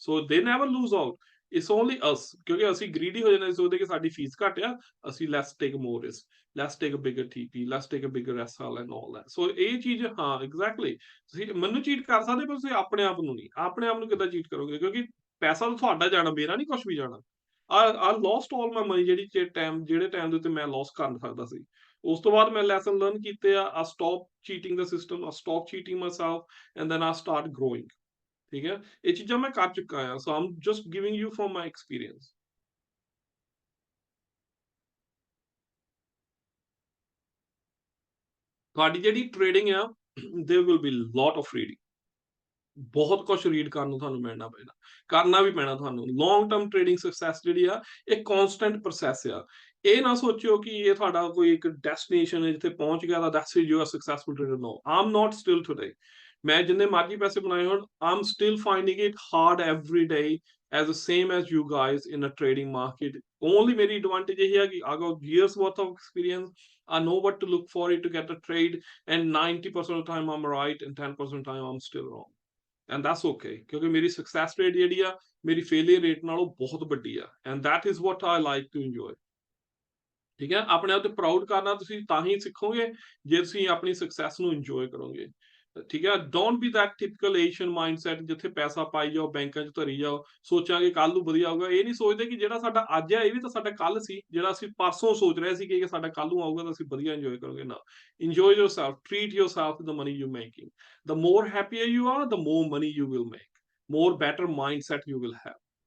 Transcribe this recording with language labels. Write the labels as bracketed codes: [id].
[en] so they never lose out, it's only us, [pa] ਕਿਉਂਕਿ ਅਸੀਂ ਗਰੀਡੀ ਹੋ ਜਾਂਦੇ ਸੋਚਦੇ ਕਿ ਸਾਡੀ ਫੀਸ ਘੱਟ ਆ, [en] ਅਸੀਂ let's take more risk, let's take a bigger TP, let's take a bigger SL and all that. [pa] ਸੋ ਇਹ ਚੀਜ਼ ਹਾਂ ਐਗਜ਼ੈਕਟਲੀ, ਤੁਸੀਂ ਮੈਨੂੰ ਚੀਟ ਕਰ ਸਕਦੇ ਪਰ ਤੁਸੀਂ ਆਪਣੇ ਆਪ ਨੂੰ ਨਹੀਂ। ਆਪਣੇ ਆਪ ਨੂੰ ਕਿੱਦਾਂ ਚੀਟ ਕਰੋਗੇ, ਕਿਉਂਕਿ ਪੈਸਾ ਤਾਂ ਤੁਹਾਡਾ ਜਾਣਾ, ਮੇਰਾ ਨਹੀਂ ਕੁਝ ਵੀ ਜਾਣਾ। [en] I lost all my money [pa] ਜਿਹੜੇ ਟਾਈਮ ਦੇ ਉੱਤੇ ਮੈਂ ਲੋਸ ਕਰ ਸਕਦਾ ਸੀ। ਉਸ ਤੋਂ ਬਾਅਦ ਮੈਂ ਲੈਸਨ ਲਰਨ ਕੀਤੇ ਆ, [en] I stop cheating the system, I stop cheating myself, and then I start growing। [pa] ਠੀਕ ਹੈ, ਇਹ ਚੀਜ਼ਾਂ ਮੈਂ ਕਰ ਚੁੱਕਾ ਆ। [en] So I'm just giving you from my experience। [pa] ਤੁਹਾਡੀ ਜਿਹੜੀ ਟ੍ਰੇਡਿੰਗ ਆ, [en] there will be lot of reading, [pa] ਬਹੁਤ ਕੁਝ ਰੀਡ ਕਰਨ ਨੂੰ ਤੁਹਾਨੂੰ ਮਿਲਣਾ ਪੈਣਾ, ਕਰਨਾ ਵੀ ਪੈਣਾ ਤੁਹਾਨੂੰ। ਲੌਂਗ ਟਰਮ ਟ੍ਰੇਡਿੰਗ ਸਕਸੈਸ ਜਿਹੜੀ ਆ ਇਹ ਕੌਨਸਟੈਂਟ ਪ੍ਰੋਸੈਸ ਆ। ਇਹ ਨਾ ਸੋਚਿਓ ਕਿ ਇਹ ਤੁਹਾਡਾ ਕੋਈ ਇੱਕ ਡੈਸਟੀਨੇਸ਼ਨ ਹੈ ਜਿੱਥੇ ਪਹੁੰਚ ਗਿਆ ਤਾਂ [en] That's it you are successful trader. No, I'm not still today. [pa] ਮੈਂ ਜਿੰਨੇ ਮਰਜ਼ੀ ਪੈਸੇ ਬਣਾਏ ਹੋਣ, [en] I'm still finding it hard every as the same as you guys in a trading market। Only ਮੇਰੀ advantage [pa] ਇਹ ਹੈ ਕਿ [en] I got years worth of experience, I know what to look for it to get a trade, and 90% of the time I'm right and 10% of the time I'm still wrong, and that's okay, [pa] ਕਿਉਂਕਿ ਮੇਰੀ success rate ਜਿਹੜੀ ਆ ਮੇਰੀ failure rate ਨਾਲੋਂ ਬਹੁਤ ਵੱਡੀ ਆ, [en] and that is what I like to enjoy। [pa] ਠੀਕ ਹੈ, ਆਪਣੇ ਆਪ ਤੇ ਪ੍ਰਾਊਡ ਕਰਨਾ ਤੁਸੀਂ ਤਾਂ ਹੀ ਸਿੱਖੋਗੇ ਜੇ ਤੁਸੀਂ ਆਪਣੀ ਸਕਸੈਸ ਨੂੰ ਇੰਜੋਏ ਕਰੋਗੇ। ਠੀਕ ਹੈ, [en] don't be that typical Asian mindset [pa] ਜਿੱਥੇ ਪੈਸਾ ਪਾਈ ਜਾਓ, ਬੈਂਕਾਂ 'ਚ ਧਰੀ ਜਾਓ, ਸੋਚਾਂਗੇ ਕੱਲ ਨੂੰ ਵਧੀਆ ਆਊਗਾ। ਇਹ ਨਹੀਂ ਸੋਚਦੇ ਕਿ ਜਿਹੜਾ ਸਾਡਾ ਅੱਜ ਹੈ ਇਹ ਵੀ ਤਾਂ ਸਾਡਾ ਕੱਲ ਸੀ, ਜਿਹੜਾ ਅਸੀਂ ਪਰਸੋਂ ਸੋਚ ਰਹੇ ਸੀ ਕਿ ਸਾਡਾ ਕੱਲ ਨੂੰ ਆਊਗਾ ਤਾਂ ਅਸੀਂ ਵਧੀਆ ਇੰਜੋਏ ਕਰੋਗੇ। [en] ਨਾ, enjoy yourself, treat yourself with the money you're making। the more happier you are, the more money you will make, more better mindset you will have।